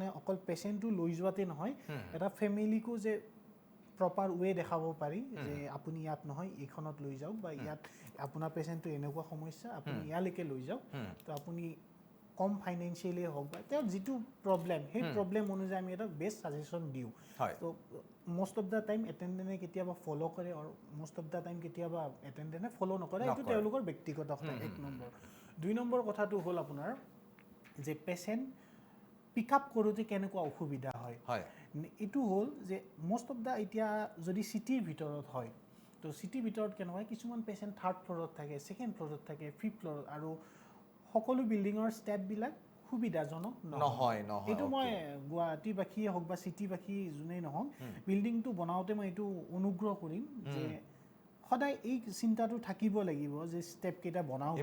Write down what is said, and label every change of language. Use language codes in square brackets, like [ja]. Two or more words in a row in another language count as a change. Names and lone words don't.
[as] অকল পেচেণ্টটো লৈ যোৱাতে নহয় এটা ফেমিলিকো যে [en] proper way [as] দেখাব পাৰি যে আপুনি ইয়াত নহয় এইখনত লৈ যাওক বা ইয়াত আপোনাৰ পেচেণ্টটো এনেকুৱা সমস্যা আপুনি ইয়ালৈকে লৈ যাওক তো আপুনি কম ফাইনেন্সিয়েলি হওক বা তেওঁৰ যিটো প্ৰব্লেম সেই প্ৰব্লেম অনুযায়ী আমি এটা [en] best suggestion [as] দিওঁ তো [en] most of the time [as] এটেণ্ডেণ্টে কেতিয়াবা ফ'ল' কৰে আৰু [en] most of the time [as] কেতিয়াবা এটেণ্ডেণ্টে ফ'ল' নকৰে এইটো তেওঁলোকৰ ব্যক্তিগত কথা এক নম্বৰ 2 নম্বৰ কথাটো হ'ল আপোনাৰ যে [en] patient pick up [as] কৰোঁতে কেনেকুৱা অসুবিধা হয় এইটো হ'ল যে [en] most of the [as] এতিয়া যদি চিটিৰ ভিতৰত হয় তো চিটিৰ ভিতৰত কেনেকুৱা কিছুমান পেচেণ্ট 3rd ফ্ল'ৰত থাকে 2nd ফ্ল'ৰত থাকে 5th ফ্ল'ৰত আৰু সকলো বিল্ডিঙৰ ষ্টেপবিলাক সুবিধাজনক নহয় এইটো মই গুৱাহাটীবাসীয়ে হওক বা চিটিবাসী যোনেই নহওক বিল্ডিংটো বনাওঁতে মই এইটো অনুগ্ৰহ কৰিম যে সদায় এই চিন্তাটো থাকিব লাগিব যে ষ্টেপকেইটা বনাওঁতে